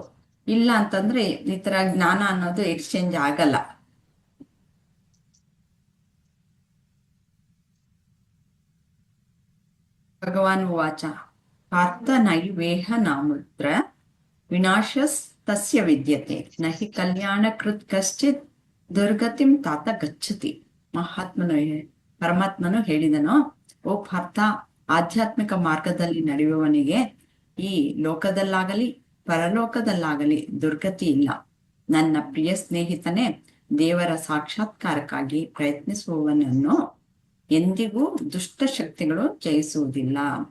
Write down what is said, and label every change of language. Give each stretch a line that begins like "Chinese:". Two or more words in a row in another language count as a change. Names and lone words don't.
Kannada: ಇಲ್ಲ ಅಂತಂದ್ರೆ ಈ ತರ ಜ್ಞಾನ ಅನ್ನೋದು ಎಕ್ಸ್ಚೇಂಜ್ ಆಗಲ್ಲ.
Sanskrit: ಭಗವಾನ್ ವಾಚ ಪಾರ್ಥ ನೈವೇಹ ನಾಮುತ್ರ ವಿನಾಶಸ್ ತಸ್ಯ ವಿದ್ಯತೆ ನಹಿ ಕಲ್ಯಾಣ ಕೃತ್ ಕಶ್ಚಿತ್ ದುರ್ಗತಿಂ ತಾತ ಗಚ್ಚತಿ.
Kannada: ಪರಮಾತ್ಮನು ಹೇಳಿದನು, ಓ ಪಾರ್ಥ, ಆಧ್ಯಾತ್ಮಿಕ ಮಾರ್ಗದಲ್ಲಿ ನಡೆಯುವವನಿಗೆ ಈ ಲೋಕದಲ್ಲಾಗಲಿ ಪರಲೋಕದಲ್ಲಾಗಲಿ ದುರ್ಗತಿ ಇಲ್ಲ. ನನ್ನ ಪ್ರಿಯ ಸ್ನೇಹಿತನೇ, ದೇವರ ಸಾಕ್ಷಾತ್ಕಾರಕ್ಕಾಗಿ ಪ್ರಯತ್ನಿಸುವವನನ್ನು ಎಂದಿಗೂ ದುಷ್ಟ ಶಕ್ತಿಗಳು ಜಯಿಸುವುದಿಲ್ಲ.